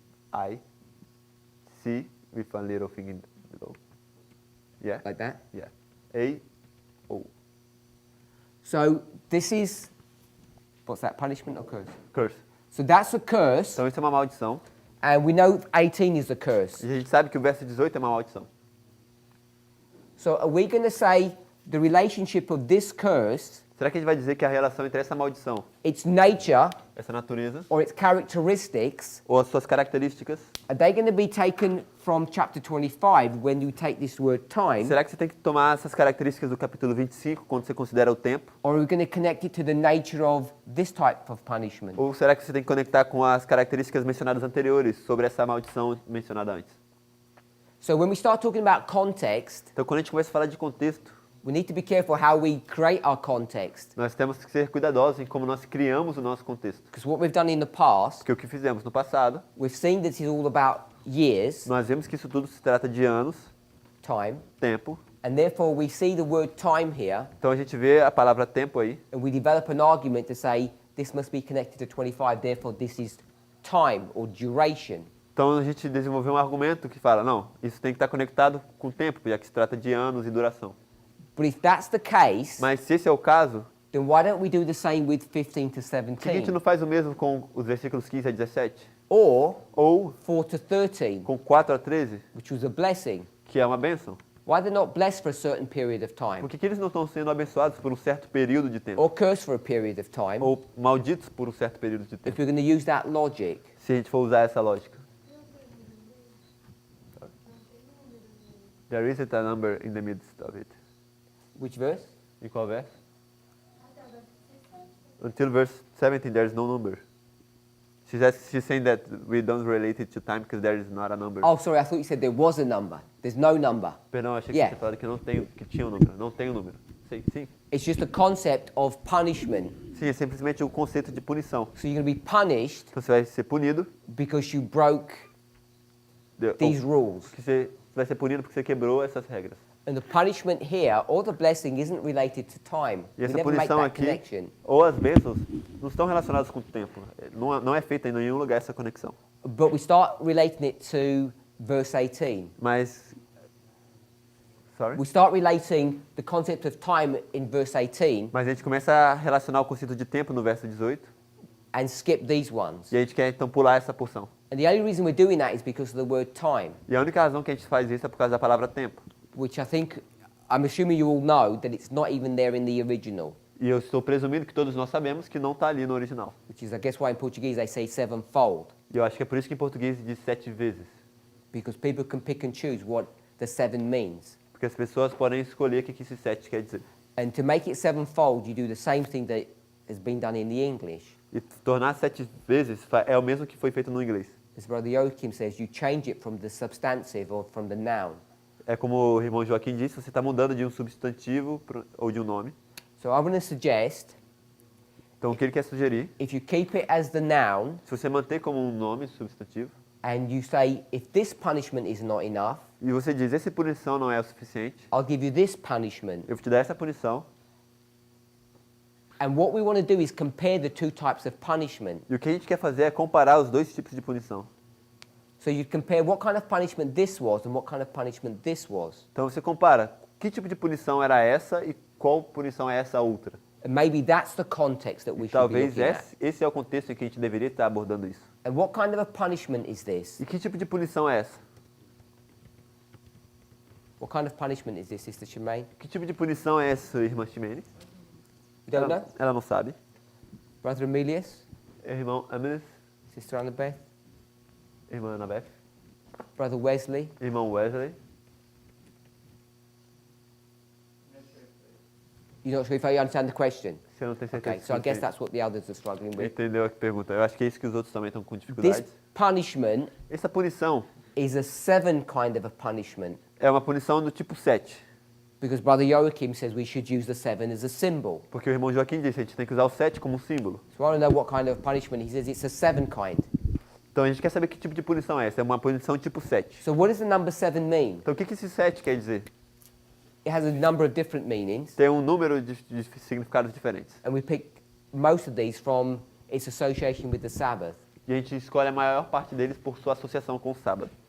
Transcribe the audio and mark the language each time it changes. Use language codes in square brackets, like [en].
[en] M-A-L-D-I-C with a little thing in below. Yeah? Like that? Yeah. A-O. So this is, what's that, punishment or curse? Curse. So that's a curse, [pt] Então isso é uma maldição. [en] and we know 18 is a curse. [pt] E a gente sabe que o verso 18 é uma maldição. [en] So are we going to say the relationship of this curse, [pt] Será que a gente vai dizer que a relação entre essa maldição, [en] its nature [pt] essa natureza, [en] or its characteristics, [pt] ou as suas características, [en] are they going to be taken from chapter 25 when you take this word time, [pt] será que você tem que tomar essas características do capítulo 25 quando você considera o tempo? [en] or are we going to connect it to the nature of this type of punishment? [pt] Ou será que você tem que conectar com as características mencionadas anteriores sobre essa maldição mencionada antes? [en] So when we start talking about context, [pt] Então, quando a gente começa a falar de contexto, [en] we need to be careful how we create our context. [pt] nós temos que ser cuidadosos em como nós criamos o nosso contexto. [en] Because what we've done in the past, [pt] Porque o que fizemos no passado, [en] we've seen that it's all about years, [pt] nós vemos que isso tudo se trata de anos, [en] time, [pt] tempo. [en] and therefore we see the word time here, [pt] Então, a gente vê a palavra tempo aí, [en] and we develop an argument to say this must be connected to 25, therefore this is time or duration. [pt] então a gente desenvolveu um argumento que fala, não, isso tem que estar conectado com o tempo, já que se trata de anos e duração. [en] But if that's the case, [pt] Mas se esse é o caso, [en] then why don't we do the same with 15 to [pt] por que a gente [en] 17? [pt] não faz o mesmo com os versículos 15 a 17? [en] Or [pt] Ou [en] 4 to 13, [pt] com 4 a 13, [en] which was a blessing? [pt] que é uma bênção? [en] Why they're not blessed for a certain period of time? [pt] Por que eles não estão sendo abençoados por um certo período de tempo? [en] Or cursed for a period of time? [pt] Ou malditos por um certo período de [en] If [pt] tempo? [en] we're going to use that logic. [pt] Se a gente for usar essa lógica. [en] There isn't a number in the midst of it. Which verse? [pt] Em qual verso? [en] Until verse 17, there is no number. She's saying that we don't relate it to time because there is not a number. Oh, sorry, I thought you said there was a number. There's no number. [pt] Perdão, achei que [en] Yeah. [pt] você falou que não tem, que tinha um número. Não tem um número. Sim, sim. [en] It's just a concept of punishment. [pt] Sim, é simplesmente o conceito de punição. [en] So you're going to be punished [pt] Então você vai ser punido. [en] because you broke these rules. [pt] Que você vai ser punido porque você quebrou essas regras. [en] And the punishment here, or the blessing, isn't related to time. [pt] E [en] We [pt] essa [en] never make [pt] punição [en] that [pt] aqui, [en] connection. [pt] ou as bênçãos, não estão relacionadas com o tempo. Não é feita em nenhum lugar essa conexão. [en] But we start relating it to verse 18. [pt] Mas, [en] sorry? We start relating the concept of time in verse 18 [pt] Mas a gente começa a relacionar o conceito de tempo no verso 18 [en] and skip these ones. [pt] e a gente quer então pular essa porção. [en] And the only reason we're doing that is because of the word time, [pt] E a única razão que a gente faz isso é por causa da palavra tempo. [en] which I think, I'm assuming you all know that it's not even there in the original, [pt] E eu estou presumindo que todos nós sabemos que não está ali no original. [en] which is, I guess, why in Portuguese they say sevenfold, [pt] E eu acho que é por isso que em português diz 7 vezes. [en] because people can pick and choose what the 7 means. [pt] Porque as pessoas podem escolher o que esse 7 quer dizer. [en] And to make it sevenfold, you do the same thing that has been done in the English. [pt] E tornar 7 vezes é o mesmo que foi feito no inglês. [en] as Brother Joachim says, you change it from the substantive or from the noun. [pt] É como o irmão Joaquim disse, você está mudando de um substantivo ou de um nome. [en] So I'm going to suggest, [pt] Então o que ele quer sugerir, [en] if you keep it as the noun, [pt] se você manter como um nome substantivo, [en] and you say, if this punishment is not enough, [pt] e você diz, essa punição não é o suficiente, [en] I'll give you this punishment. [pt] eu vou te dar essa punição. [en] And what we want to do is compare the two types of punishment. [pt] E o que a gente quer fazer é comparar os dois tipos de punição. [en] So you compare what kind of punishment this was and what kind of punishment this was. [pt] Então você compara que tipo de punição era essa e qual punição é essa outra. [en] And maybe that's the context that we should be [pt] Talvez [en] looking at. [pt] esse é o contexto em que a gente deveria estar abordando isso. [en] And what kind of a punishment is this? [pt] E que tipo de punição é essa? [en] What kind of punishment is this, Sister Shemaine? [pt] Que tipo de punição é essa, irmã Ximene? [en] You don't know? [pt] Ela não sabe. [en] Brother Emilius? [pt] Irmão Amilis, [en] Sister Annabeth? [pt] irmã Anabeth, [en] Brother Wesley? [pt] irmão Wesley. [en] You're not sure if I understand the question? [pt] Você não tem certeza. [en] Okay, so I guess that's what the others are struggling with. [pt] Entendeu a pergunta? Eu acho que é isso que os outros também estão com dificuldades. [en] This punishment [pt] Essa punição [en] is a 7 kind of a punishment. [pt] é uma punição do tipo 7. [en] Because Brother Joachim says we should use the 7 as a symbol. [pt] Porque o irmão Joaquim disse, a gente tem que usar o 7 como um símbolo. [en] So I want to know what kind of punishment. He says it's a 7 kind. [pt] Então a gente quer saber que tipo de punição é essa. É uma punição tipo 7. [en] So what does the number 7 mean? [pt] Então o que esse 7 quer dizer? [en] It has a number of different meanings. [pt] Tem um número de significados diferentes. [en] And we pick most of these from its association with the Sabbath. [pt] E a gente escolhe a maior parte deles por sua associação com o sábado.